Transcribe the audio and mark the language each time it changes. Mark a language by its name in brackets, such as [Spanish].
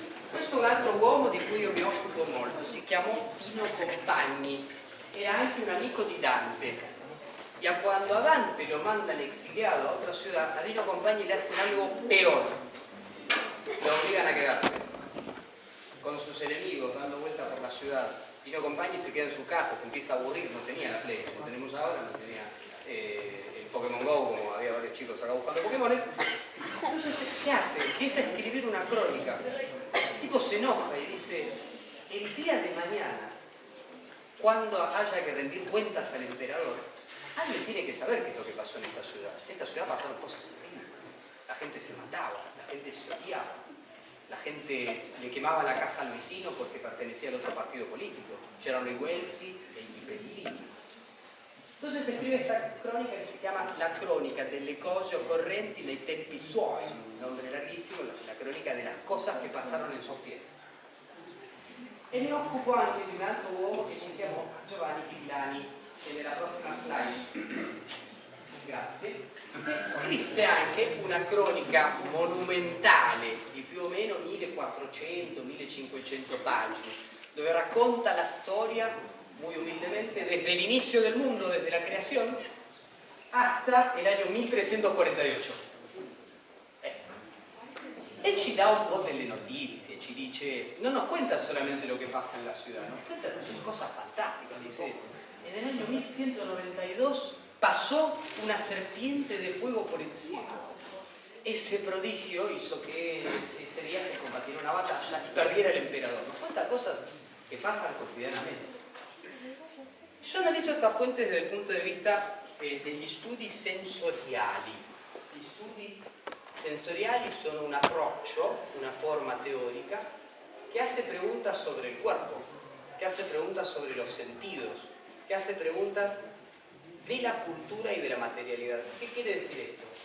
[Italian] Questo è un altro uomo di cui io mi occupo molto, si chiamò Dino Compagni, era anche un amico di Dante. [Spanish] Y cuando a Dante lo mandan exiliado a otra ciudad, a Dino Compagni le hacen algo peor. Lo obligan a quedarse con sus enemigos, dando vuelta por la ciudad. Dino Compagni se queda en su casa, se empieza a aburrir, no tenía la Play, como tenemos ahora, no tenía el Pokémon Go, como había varios chicos acá buscando Pokémones. Entonces, ¿qué hace? Empieza a escribir una crónica. El tipo se enoja y dice, el día de mañana, cuando haya que rendir cuentas al emperador, alguien tiene que saber qué es lo que pasó en esta ciudad. En esta ciudad pasaron cosas terribles. La gente se mataba, la gente se odiaba, la gente le quemaba la casa al vecino porque pertenecía al otro partido político. [Italian] C'erano i Guelfi e i Ghibellini. [Spanish] Entonces escribe esta crónica que se llama La crónica delle cose occorrenti nei tempi suoi, un nombre larghissimo, la crónica de las cosas que pasaron en sus tiempos. [Italian] E mi occupo anche di un altro uomo che si chiamò Giovanni Villani, che nella prossima slide, grazie, scrisse anche una cronica monumentale di più o meno 1400-1500 pagine, dove racconta la storia [Spanish] muy humildemente desde el inicio del mundo, desde la creación, hasta el año 1348. [Italian] E ci dà un po' delle notizie, ci dice, [Spanish] no nos cuenta solamente lo que pasa en la ciudad, nos cuenta una cosa fantástica, dice, en el año 1192 pasó una serpiente de fuego por el cielo. Ese prodigio hizo que ese día se combatiera una batalla y perdiera el emperador. Nos cuenta cosas que pasan cotidianamente. [Italian] Io analizzo questa fonte desde il punto di vista degli studi sensoriali. Gli studi sensoriali sono un approccio, una forma [Spanish] teórica que hace preguntas sobre el cuerpo, que hace preguntas sobre los sentidos, que hace preguntas de la cultura y de la materialidad. ¿Qué quiere decir esto?